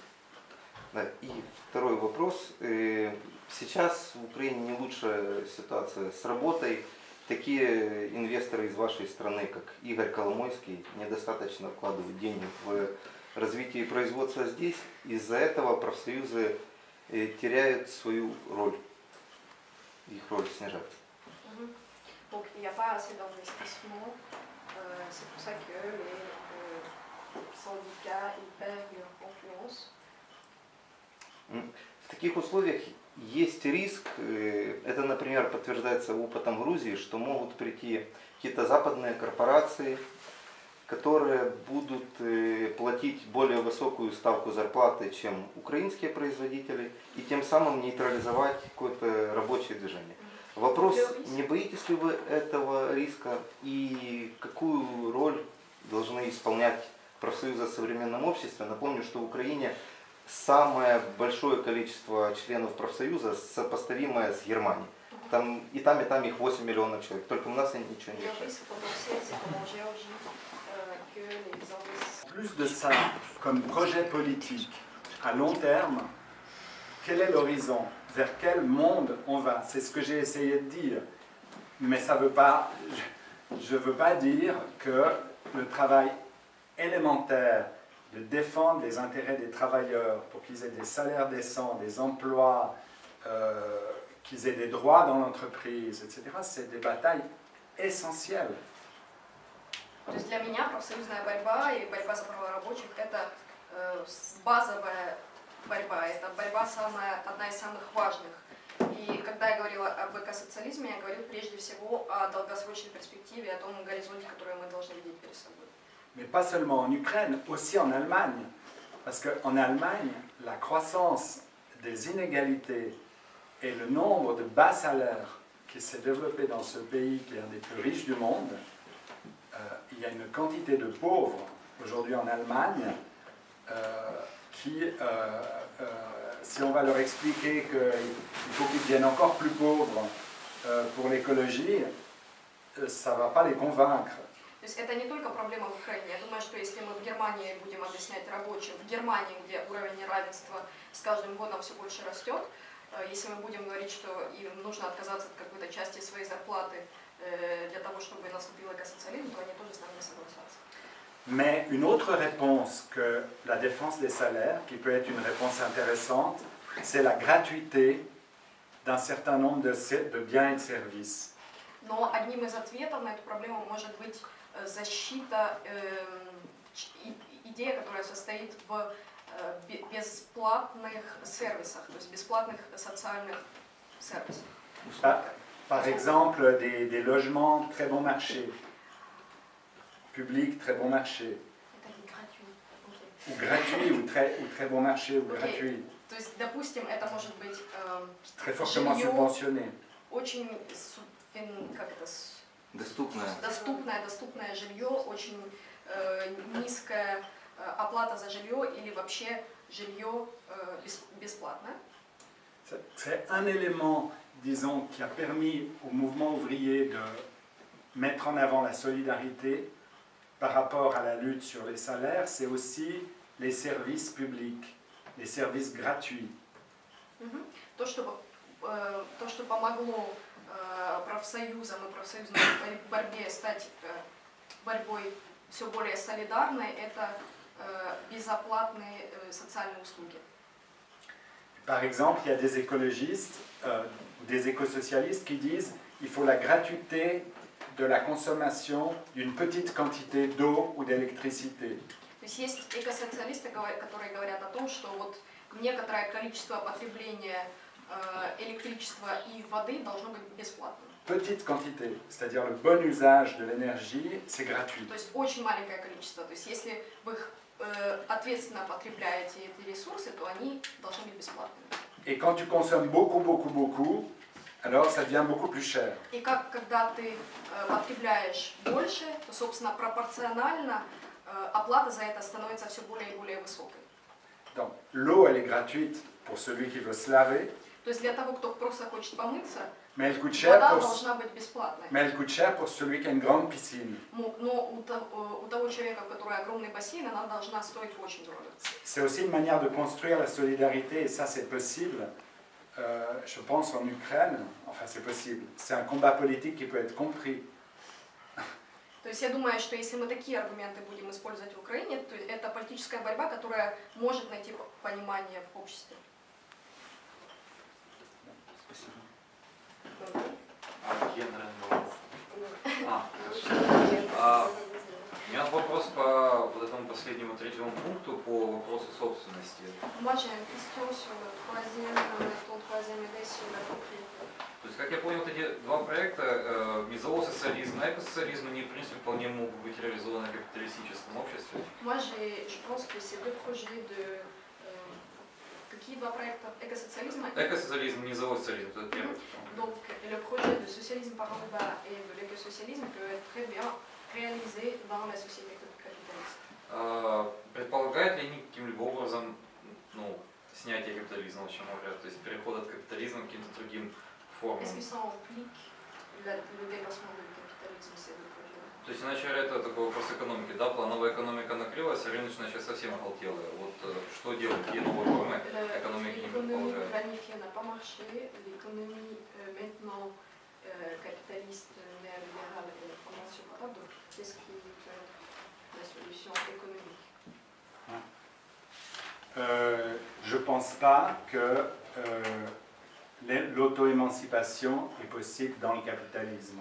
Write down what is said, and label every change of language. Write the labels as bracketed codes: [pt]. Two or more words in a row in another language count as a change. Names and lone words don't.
[ru] Да, и второй вопрос. Сейчас в Украине не лучшая ситуация с работой. Такие инвесторы из вашей страны, как Игорь Коломойский, недостаточно вкладывают денег в развитие производства здесь. Из-за этого профсоюзы теряют свою роль. Их роль снижается. [fr] Donc il n'y a pas assez d'investissement, c'est pour ça que les syndicats ils perdent leur influence. [ru] В таких условиях есть риск, это, например, подтверждается опытом Грузии, что могут прийти какие-то западные корпорации, которые будут платить более высокую ставку зарплаты, чем украинские производители, и тем самым нейтрализовать какое-то рабочее движение. Вопрос, не боитесь ли вы этого риска и какую роль должны исполнять профсоюзы в современном обществе? Напомню, что в Украине самое большое количество членов профсоюза сопоставимое с Германией. Там и там их 8 миллионов человек. Только у нас они ничего не решают. [fr] Plus de ça, comme projet politique à long terme, quel est l'horizon? Vers quel monde on va? C'est ce que j'ai essayé de dire. Mais ça veut pas, je ne veux pas dire que le travail élémentaire de défendre les intérêts des travailleurs pour qu'ils aient des salaires décents, des emplois, qu'ils aient des droits dans l'entreprise, etc., c'est des batailles essentielles. [ru] То есть для меня профсоюзная борьба и борьба за права рабочих – это базовая борьба, это борьба одна из самых важных. И когда я говорила об экосоциализме, я говорила prежде всего о долгосрочной перспективе, о том горизонте, который мы должны видеть перед собой. [fr] Mais pas seulement en Ukraine, aussi en Allemagne. Parce qu'en Allemagne, la croissance des inégalités et le nombre de bas salaires qui s'est développé dans ce pays qui est un des plus riches du monde, il y a une quantité de pauvres aujourd'hui en Allemagne qui, si on va leur expliquer qu'il faut qu'ils deviennent encore plus pauvres pour l'écologie, ça ne va pas les convaincre. [ru] То есть это не только проблема в Украине. Я думаю, что если мы в Германии будем объяснять рабочим, в Германии, где уровень неравенства с каждым годом все больше растет, если мы будем говорить, что им нужно отказаться от какой-то части своей зарплаты для того, чтобы наступил экосоциализм, то они тоже с нами не согласятся. [fr] Mais une autre réponse que la défense des salaires, qui peut être une réponse intéressante, c'est la gratuité d'un certain nombre de biens et de services. [ru] Но одним из ответов на эту проблему может быть защита, идея, которая состоит в бесплатных сервисах, то есть бесплатных социальных сервисах. [fr] Par exemple, des logements très bon marché, publics très bon marché, ou gratuits, ou très bon marché, ou gratuits, [ru] То есть, допустим, это может быть [fr] très fortement subventionnés. [ru] очень доступное жилье, очень низкая оплата за жилье или вообще жилье бесплатное. [fr] C'est un élément, disons, qui a permis au mouvement ouvrier de mettre en avant la solidarité par rapport à la lutte sur les salaires, c'est aussi les services publics, les services gratuits. [ru] То, что помогло профсоюзам и профсоюзной борьбе стать борьбой все более солидарной, это безоплатные социальные услуги. [fr] Par exemple, il y a des écologistes, des écosocialistes qui disent qu'il faut la gratuité de la consommation d'une petite quantité d'eau ou d'électricité. [ru] То есть есть экосоциалисты, которые говорят о том, что вот некоторое количество потребления électrичества и воды должно быть бесплатным. [fr] Petite quantité, c'est-à-dire le bon usage de l'énergie, c'est gratuit. [ru] То есть очень маленькое количество. То есть если вы их ответственно потребляете эти ресурсы, то они должны быть бесплатными. [fr] Et quand tu consommes beaucoup, beaucoup, beaucoup, alors ça devient beaucoup plus cher. [ru] И когда ты потребляешь больше, то, собственно, пропорционально оплата за это становится все более и более высокой. [fr] Donc l'eau, elle est gratuite pour celui qui veut se laver. [ru] То есть для того, кто просто хочет помыться, [fr] Mais elle coûte cher [ru] вода должна быть бесплатной. [fr] Mais elle coûte cher pour celui qui a une grande piscine. [ru] Но у того человека, у которого огромный бассейн, она должна стоить очень дорого. [fr] C'est aussi une manière de construire la solidarité, et ça c'est possible, je pense en Ukraine, enfin c'est possible, c'est un combat politique qui peut être compris. [ru] То есть я думаю, что если мы такие аргументы будем использовать в Украине, то это политическая борьба, которая может найти понимание в обществе. У меня вопрос по вот этому последнему третьему пункту по вопросу собственности. То есть, как я понял, вот эти два проекта, низового социализма и экосоциализма, они, в принципе, вполне могут быть реализованы в капиталистическом обществе. [fr] Moi, je pense que ces deux projets de [ru] Какие два проекта? Экосоциализм и Экосоциализм, низовой социализм, это первый. [fr] donc le projet de socialisme par en bas et de l'écosocialisme peut être très bien réalisé dans la société capitaliste. [ru] Предполагает ли они каким-либо образом снятие капитализма, о чем говорят, то есть переход от капитализма к каким-то другим формам? [fr] Est-ce que ça implique le dépassement du capitalisme, ces deux projets? [ru] То есть, иначе говоря, это такой вопрос экономики, да, плановая экономика накрылась, а рыночная сейчас совсем оголтелая. Вот что делать, какие новые формы экономики не [fr] L'économie [ru] предполагают? [fr] planifiée n'a pas marché, l'économie maintenant capitaliste, néolibérale ne fonctionne pas, donc qu'est-ce qui est la solution économique? Je ne pense pas que l'auto-émancipation est possible dans le capitalisme.